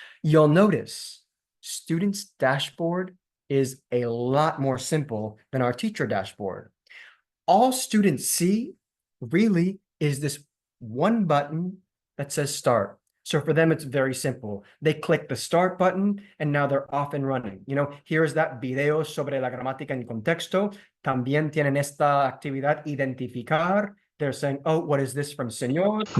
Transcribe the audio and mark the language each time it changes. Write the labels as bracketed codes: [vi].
[en] You'll notice students' dashboard is a lot more simple than our teacher dashboard. All students see really is this one button that says start. So for them, it's very simple. They click the start button and now they're off and running. You know, here's that video [es] sobre la gramática en contexto. También tienen esta actividad, identificar. [en] They're saying, oh, what is this from Señor?